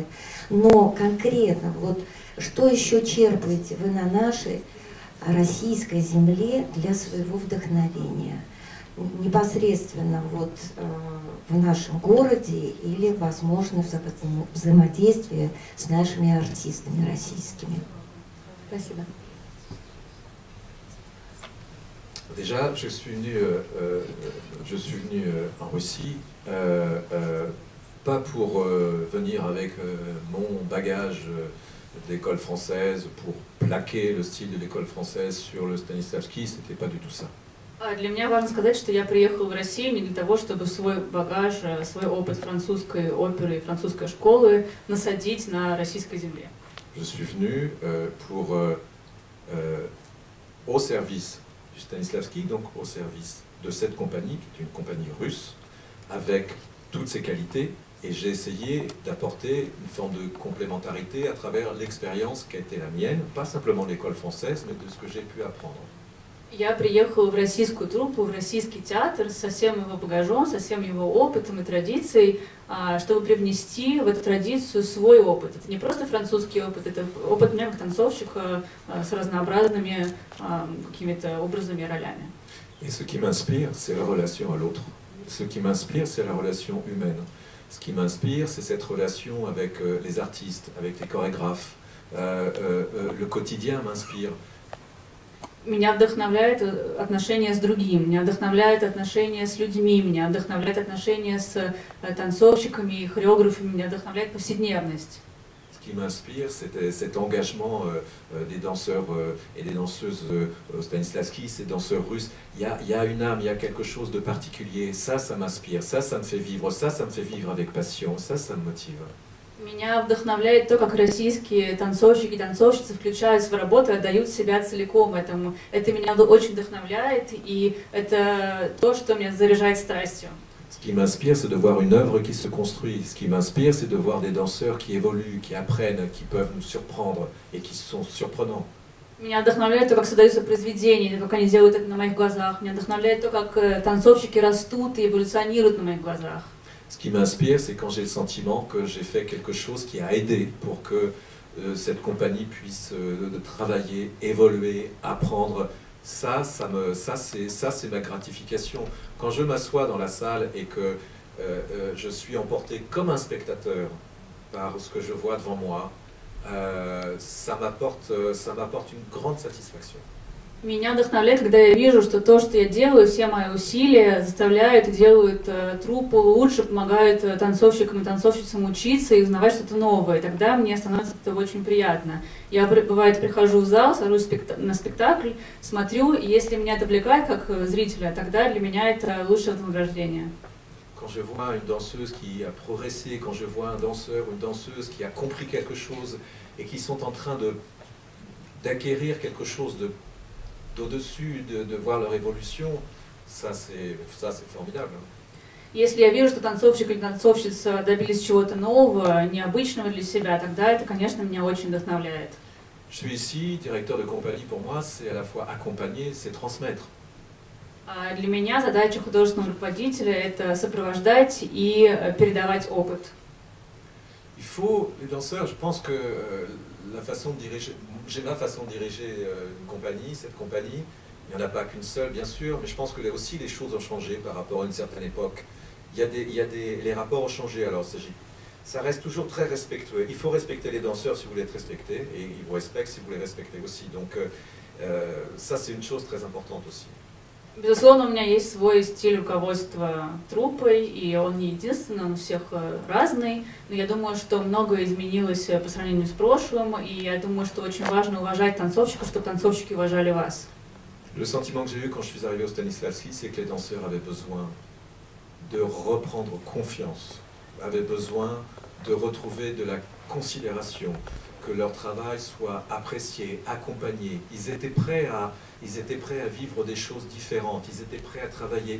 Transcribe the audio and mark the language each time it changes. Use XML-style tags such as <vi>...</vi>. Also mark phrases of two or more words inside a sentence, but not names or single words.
<ru>Но конкретно, вот что еще черпаете вы на нашей российской земле для своего вдохновения? Непосредственно вот в нашем городе или, возможно, в взаимодействии с нашими артистами российскими. Спасибо.</ru> <fr>Déjà, je suis venu en Russie, pas pour venir avec mon bagage d'école française, pour plaquer le style de l'école française sur le Stanislavski, c'était pas du tout ça.</fr> <ru>Для меня важно сказать, что я приехал в Россию не для того, чтобы свой багаж, свой опыт французской оперы и французской школы насадить на российской земле.</ru> <fr>Je suis venu au service du Stanislavski, donc au service de cette compagnie, qui est une compagnie russe, avec toutes ses qualités, et j'ai essayé d'apporter une forme de complémentarité à travers l'expérience qui a été la mienne, pas simplement de l'école française, mais de ce que j'ai pu apprendre.</fr> <ru>Я приехала в российскую труппу, в российский театр со всем его багажом, со всем его опытом и традицией, чтобы привнести в эту традицию свой опыт. Это не просто французский опыт, это опыт меня как танцовщика с разнообразными какими-то образами и ролями.</ru> <fr>Et ce qui m'inspire, c'est la relation à l'autre. Ce qui m'inspire, c'est la relation humaine. Ce qui m'inspire, c'est cette relation avec les artistes, avec les chorégraphes. Le quotidien m'inspire.</fr> <ru>Меня вдохновляет отношения с другим, меня вдохновляет отношения с людьми, меня вдохновляет отношения с танцовщиками и хореографами, меня вдохновляет повседневность.</ru> <fr>Ce qui m'inspire, c'est cet engagement des danseurs et des danseuses Stanislavski, ces danseurs russes. Il y a une âme, il y a quelque chose de particulier. Ça m'inspire, ça me fait vivre, ça me fait vivre avec passion, ça me motive.</fr> <ru>Меня вдохновляет то, как российские танцовщики и танцовщицы включаются в работу и отдают себя целиком этому. Это меня очень вдохновляет, и это то, что меня заряжает страстью.</ru> <fr>Ce qui m'inspire, c'est de voir une œuvre qui se construit. Ce qui m'inspire, c'est de voir des danseurs qui évoluent, qui apprennent, qui peuvent nous surprendre et qui sont surprenants.</fr> <ru>Меня вдохновляет то, как создаются произведения, как они делают это на моих глазах. Меня вдохновляет то, как танцовщики растут и эволюционируют на моих глазах.</ru> <fr>Ce qui m'inspire, c'est quand j'ai le sentiment que j'ai fait quelque chose qui a aidé pour que cette compagnie puisse travailler, évoluer, apprendre. Ça c'est ma gratification. Quand je m'assois dans la salle et que je suis emporté comme un spectateur par ce que je vois devant moi, ça m'apporte une grande satisfaction.</fr> <ru>Меня вдохновляет, когда я вижу, что то, что я делаю, все мои усилия заставляют и делают труппу лучше, помогают танцовщикам и танцовщицам учиться и узнавать что-то новое. И тогда мне становится это очень приятно. Я, бывает, прихожу в зал, сажусь на спектакль, смотрю, и если меня это увлекает как зрителя, тогда для меня это лучшее вознаграждение.</ru> <fr>Quand je vois une danseuse qui a progressé, quand je vois un danseur ou une danseuse qui a compris quelque chose et qui sont en train d'acquérir quelque chose d'au-dessus, de voir leur évolution, ça c'est formidable.</fr> <ru>Если я вижу, что танцовщик или танцовщица добились чего-то нового, необычного для себя, тогда это, конечно, меня очень вдохновляет.</ru> <fr>Je suis ici, directeur de compagnie, pour moi, c'est à la fois accompagner, c'est transmettre.</fr> <ru>Для меня задача художественного руководителя – это сопровождать и передавать опыт.</ru> <fr>Il faut, les danseurs, je pense que la façon de diriger, j'ai ma façon de diriger une compagnie, cette compagnie, il n'y en a pas qu'une seule bien sûr, mais je pense que là aussi les choses ont changé par rapport à une certaine époque. Les rapports ont changé, alors ça reste toujours très respectueux. Il faut respecter les danseurs si vous voulez être respectés, et ils vous respectent si vous les respectez aussi. Donc Ça, c'est une chose très importante aussi.</fr> <ru>Безусловно, у меня есть свой стиль руководства труппой, и он не единственный, он у всех разный. Но я думаю, что многое изменилось по сравнению с прошлым, и я думаю, что очень важно уважать танцовщиков, чтобы танцовщики уважали вас.</ru> <fr>Le sentiment que j'ai eu quand je suis arrivé au Stanislavski, c'est que les danseurs avaient besoin de reprendre confiance, avaient besoin de retrouver de la considération, que leur travail soit apprécié, accompagné. Ils étaient prêts à vivre des choses différentes, ils étaient prêts à travailler.</fr>